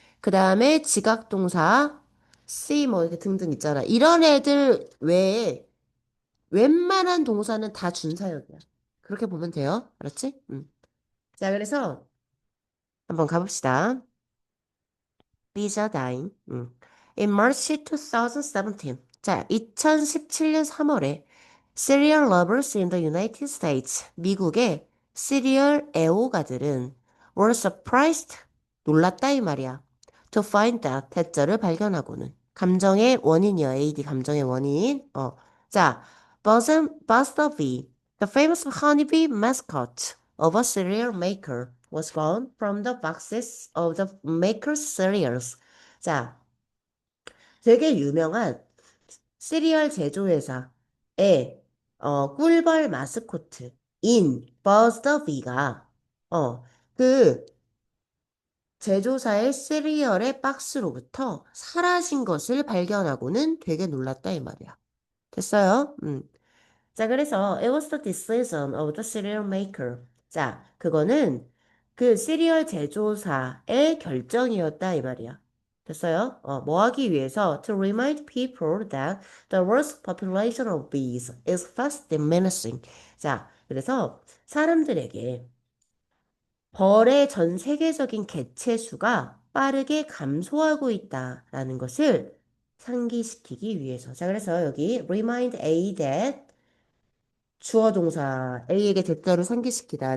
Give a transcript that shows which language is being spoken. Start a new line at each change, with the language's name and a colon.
Korean: 그 다음에 지각동사 see 뭐 이렇게 등등 있잖아. 이런 애들 외에 웬만한 동사는 다 준사역이야. 그렇게 보면 돼요. 알았지? 자, 그래서 한번 가봅시다.
English: Lisa dying. In March 2017.
Korean: 자, 2017년 3월에
English: Serial lovers in the United States.
Korean: 미국의 시리얼 애호가들은
English: were surprised.
Korean: 놀랐다 이 말이야.
English: To find that.
Korean: 대절을 발견하고는. 감정의 원인이야. AD 감정의 원인.
English: 자, Buzz the famous honeybee mascot of a cereal maker, was gone from the boxes of the maker's cereals.
Korean: 자, 되게 유명한 시리얼 제조회사의 꿀벌 마스코트인 버스터비가 그 제조사의 시리얼의 박스로부터 사라진 것을 발견하고는 되게 놀랐다 이 말이야. 됐어요? 자, 그래서
English: it was the decision of the cereal maker.
Korean: 자, 그거는 그 시리얼 제조사의 결정이었다 이 말이야. 됐어요? 뭐 하기 위해서
English: to remind people that the world's population of bees is fast diminishing.
Korean: 자, 그래서 사람들에게 벌의 전 세계적인 개체 수가 빠르게 감소하고 있다라는 것을 상기시키기 위해서. 자, 그래서 여기 remind A that 주어 동사 A에게 대가를 상기시키다.